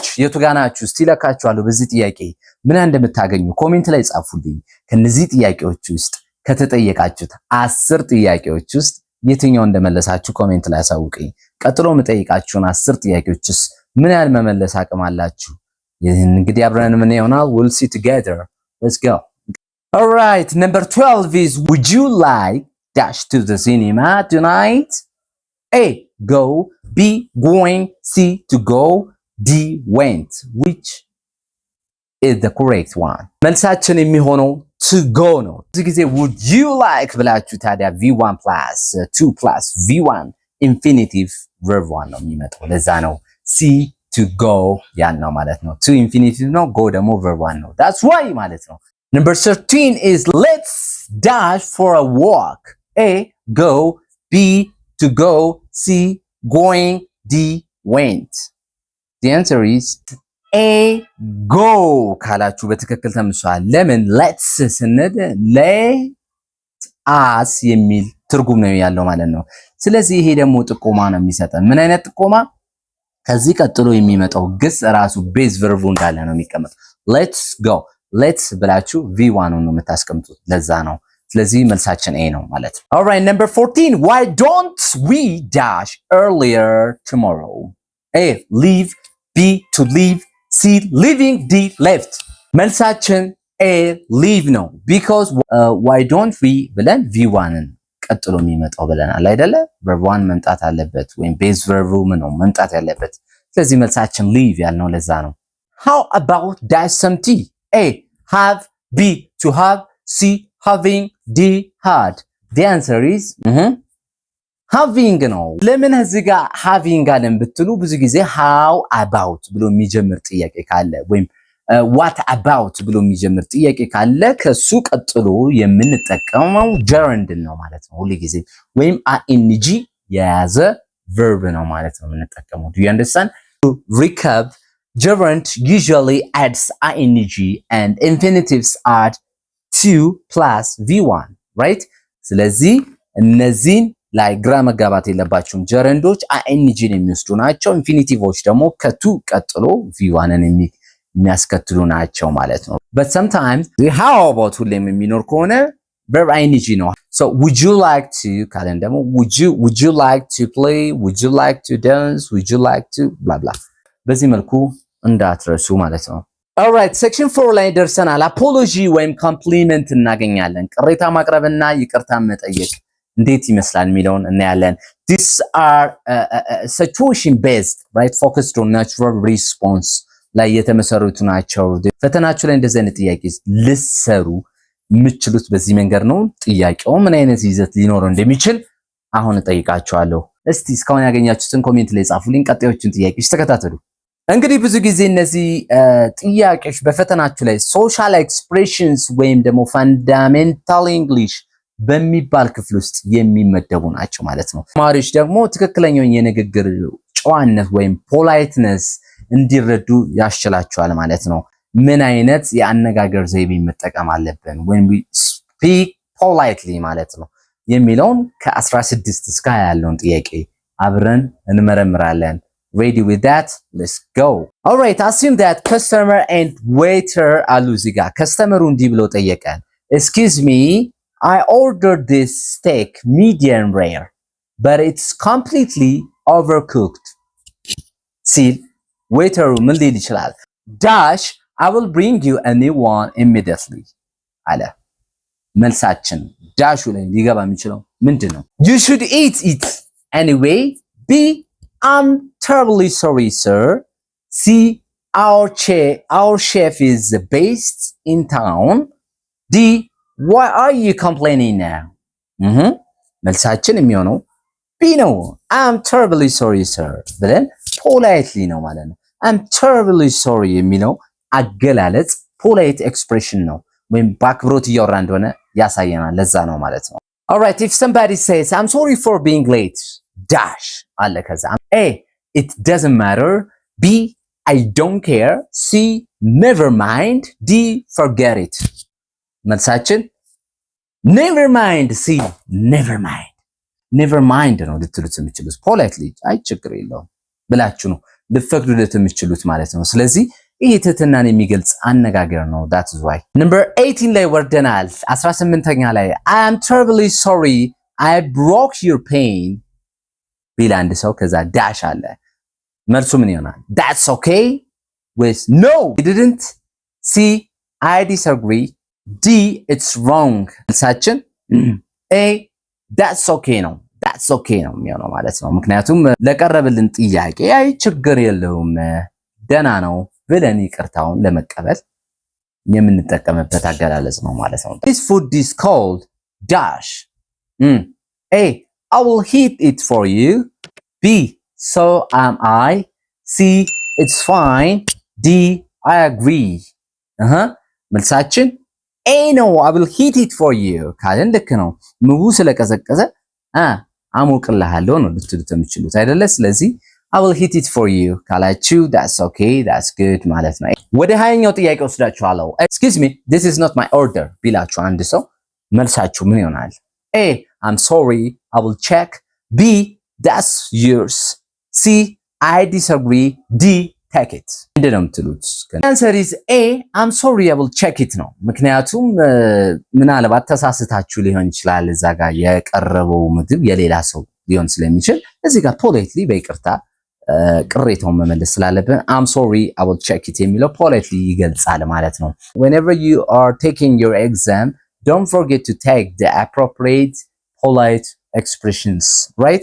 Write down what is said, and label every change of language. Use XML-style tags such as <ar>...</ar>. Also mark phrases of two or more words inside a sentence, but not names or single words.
<am>የቱ ጋር ናችሁ እስቲ ለካችኋለሁ በዚህ ጥያቄ ምን እንደምታገኙ ኮሜንት ላይ ጻፉልኝ ከነዚህ ጥያቄዎች ውስጥ ከተጠየቃችሁት 10 ጥያቄዎች ውስጥ የትኛው እንደመለሳችሁ ኮሜንት ላይ አሳውቁኝ ቀጥሎ መጠይቃችሁን 10 ጥያቄዎችስ ምን ያህል መመለስ አቅም አላችሁ ይሄን እንግዲህ አብረን ምን ይሆናል</am> <en>we'll see together let's go all right number 12 is would you like dash to the cinema tonight A go B going C to go D went which is the correct one</en> <am>መልሳችን የሚሆነው</am> <en>to go</en> <am>ነው እዚህ ጊዜ</am> <en>would you like</en> <am>ብላችሁ ታዲያ</am> <en>v1 plus 2 plus v1 infinitive verb 1</en> <am>ነው የሚመጣው ለዛ ነው</am> <en>C to go</en> <am>ያን ነው ማለት ነው</am> <en>to infinitive ነው go ደግሞ verb 1 ነው that's why</en> <am>ማለት ነው</am> <en>number 13 is let's dash for a walk A go B to go C going D went the answer is A go</en> <am>ካላችሁ በትክክል ተምሷል ለምን</am> <en>let's ስንል let</en> <am>us የሚል ትርጉም ነው ያለው ማለት ነው ስለዚህ ይሄ ደግሞ ጥቆማ ነው የሚሰጠን ምን አይነት ጥቆማ ከዚህ ቀጥሎ የሚመጣው ግስ ራሱ ቤዝ ቨርቡ እንዳለ ነው የሚቀመጠው</am> <en>let's go let's</en> <am>ብላችሁ v1 ነው የምታስቀምጡት ለዛ ነው ስለዚህ መልሳችን A ነው ማለት ነው</am> <en>all right number 14 why don't we dash earlier tomorrow A leave B to leave C leaving D left</en> <am>መልሳችን A</am> <en>leave ነው because why don't we</en> <am>ብለን v1ን ቀጥሎ የሚመጣው ብለናል አይደለ</am> <en>verb 1</en> <am>መምጣት አለበት ወይም</am> <en>base verb</en> <am>ነው መምጣት ያለበት ስለዚህ መልሳችን</am> <en>leave</en> <am>ያልነው ለዛ ነው</am> <en>how about dash some tea A have B to have C having D had the answer is</en> <am>having ነው ለምን እዚህ ጋር having አለን ብትሉ ብዙ ጊዜ</am> <en>how about</en> <am>ብሎ የሚጀምር ጥያቄ ካለ ወይም</am> <en>what about</en> <am>ብሎ የሚጀምር ጥያቄ ካለ ከሱ ቀጥሎ የምንጠቀመው gerund ነው ማለት ነው ሁሉ ጊዜ ወይም ing የያዘ verb ነው ማለት ነው የምንጠቀመው</am> <en>do you understand to recap gerund usually adds ing and infinitives add 2 plus v1 right</en> <am>ስለዚህ እነዚህን ላይ ግራ መጋባት የለባችሁም gerundoች ing ን የሚወስዱ ናቸው ኢንፊኒቲቮች ደግሞ ከቱ ቀጥሎ v1ን የሚያስከትሉ ናቸው ማለት ነው</am> <en>but sometimes how about</en> <am>ሁሌም የሚኖር ከሆነ</am> <en>verb ing</en> <am>ነው</am> <en>so would you like to</en> <am>ካለን ደግሞ</am> <en>would you like to play would you like to dance would you like to blah blah</en> <am>በዚህ መልኩ እንዳትረሱ ማለት ነው</am> <en>all right section 4</en> <am>ላይ ደርሰናል apology ወይም compliment እናገኛለን ቅሬታ ማቅረብና ይቅርታ መጠየቅ እንዴት ይመስላል የሚለውን እናያለን</am> <en>these are situation based right focused on natural response</en> <am>ላይ የተመሰረቱ ናቸው ፈተናችሁ ላይ እንደዚህ አይነት ጥያቄ ልሰሩ የምትችሉት በዚህ መንገድ ነው ጥያቄው ምን አይነት ይዘት ሊኖረው እንደሚችል አሁን እጠይቃችኋለሁ እስቲ እስካሁን ያገኛችሁትን ኮሜንት ላይ ጻፉልኝ ቀጣዮችን ጥያቄዎች ተከታተሉ እንግዲህ ብዙ ጊዜ እነዚህ ጥያቄዎች በፈተናችሁ ላይ</am> <en>social expressions</en> <am>ወይም ደግሞ</am> <en>fundamental English</en> <am>በሚባል ክፍል ውስጥ የሚመደቡ ናቸው ማለት ነው ተማሪዎች ደግሞ ትክክለኛውን የንግግር ጨዋነት ወይም ፖላይትነስ እንዲረዱ ያስችላቸዋል ማለት ነው ምን አይነት የአነጋገር ዘይቤ መጠቀም አለብን</am> <en>when we speak politely</en> <am>ማለት ነው የሚለውን ከ16 እስከ 20 ያለውን ጥያቄ አብረን እንመረምራለን</am> <en>Ready with that? Let's go. All right, assume that customer and waiter</en> <am>አሉ እዚህ ጋር ከስተመሩ እንዲህ ብሎ ጠየቀን።</am> <en>Excuse me, I ordered this steak medium rare, but it's completely overcooked.</en> <am>ሲል ዌይተሩ ምን ሊል ይችላል?</am> <en>Dash, I will bring you a new one immediately</en> <am>አለ። መልሳችን ዳሹ ላይ ሊገባ የሚችለው ምንድን ነው?</am> <en>You should eat it anyway. B, I'm terribly sorry, sir. C, our chef is the best in town. D, why are you complaining now?</en> <am>መልሳችን የሚሆነው ቢ ነው።</am> <en>I'm terribly sorry, sir</en> <am>ብለን ፖላይትሊ ነው ማለት ነው።</am> <en>I'm terribly sorry</en> <am>የሚለው አገላለጽ</am> <en>polite expression</en> <am>ነው፣ ወይም በአክብሮት እያወራ እንደሆነ ያሳየናል። ለዛ ነው ማለት ነው።</am> <en>Alright, if somebody says I'm sorry for being late dash</en> <am>አለ ከዛ</am> <en>A, it doesn't matter. B, I don't care. C, never mind. D, forget it. መልሳችን never mind. C, never mind. never mind</en> <am>ነው ልትሉት የምትችሉት ፖላይትሊ አይ ችግር የለውም ብላችሁ ነው ልትፈቅዱለት የምትችሉት ማለት ነው። ስለዚህ ይሄ ትህትናን የሚገልጽ አነጋገር ነው።</am> <en>that is why number 18</en> <am>ላይ ወርደናል። 18ኛ ላይ</am> <en>I am terribly sorry I broke your pain</en> <am>ቢል አንድ ሰው ከዛ ዳሽ አለ። መልሱ ምን ይሆናል?</am> <en>that's okay with no you didn't. C, I disagree. D, it's wrong.</en> <am>መልሳችን</am> <en>A, that's okay</en> <am>ነው።</am> <en>that's okay</en> <am>ነው የሚሆነው ማለት ነው። ምክንያቱም ለቀረበልን ጥያቄ አይ ችግር የለውም ደህና ነው ብለን ይቅርታውን ለመቀበል የምንጠቀምበት አገላለጽ ነው ማለት ነው።</am> <en>This food is called dash. A, I will heat it for you. B, so am I. C, it's fine. D, I agree.</en> <am>መልሳችን A ነው።</am> <en>I will heat it for you</en> <am>ካለን ልክ ነው። ምግቡ ስለቀዘቀዘ አሞቅልሃለሁ ነው ልትሉት የምትችሉት አይደለ? ስለዚህ</am> <en>I will heat it for you</en> <am>ካላችሁ</am> <en>that's okay, that's good</en> <am>ማለት ነው። ወደ 20ኛው ጥያቄ ወስዳችኋለሁ።</am> <en>Excuse me, this is not my order</en> <am>ቢላችሁ አንድ ሰው መልሳችሁ ምን ይሆናል?</am> <en>A, I'm sorry, I will check. B, that's yours. C, I disagree. D, take it.</en> <am>ምንድን ነው የምትሉት?</am> <en>answer is A, I'm sorry, I will check it</en> <am>ነው። ምክንያቱም ምናልባት ተሳስታችሁ ሊሆን ይችላል። እዛ ጋር የቀረበው ምግብ የሌላ ሰው ሊሆን ስለሚችል እዚህ ጋር ፖላይትሊ በይቅርታ ቅሬታውን መመለስ ስላለብን</am> <en>I'm sorry, I will check it</en> <am>የሚለው ፖላይትሊ ይገልጻል ማለት ነው።</am> <en>whenever you are taking your exam, don't forget to take the appropriate polite expressions, right?</en>